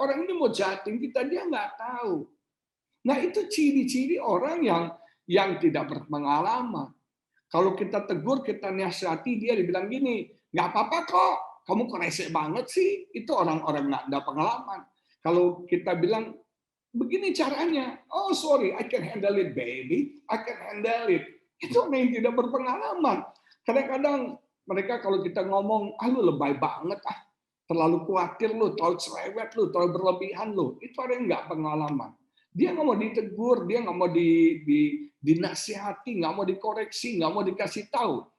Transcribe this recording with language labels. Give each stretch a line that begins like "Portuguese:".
Indonesian: Orang ini mau jahatin kita, dia nggak tahu. Nah, itu ciri-ciri orang yang tidak berpengalaman. Kalau kita tegur, kita nasihati, dia dibilang gini, nggak apa-apa kok, kamu kok resek banget sih? Itu orang-orang nggak ada pengalaman. Kalau kita bilang, begini caranya.
English: Oh, sorry, I can handle it, baby. I can handle it.
Indonesian: Itu orang yang tidak berpengalaman. Kadang-kadang mereka kalau kita ngomong, lu lebay banget, terlalu khawatir lu, terlalu cerewet lu, terlalu berlebihan lu. Itu orang yang nggak pengalaman. Dia nggak mau ditegur, dia nggak mau dinasihati, nggak mau dikoreksi, nggak mau dikasih tahu.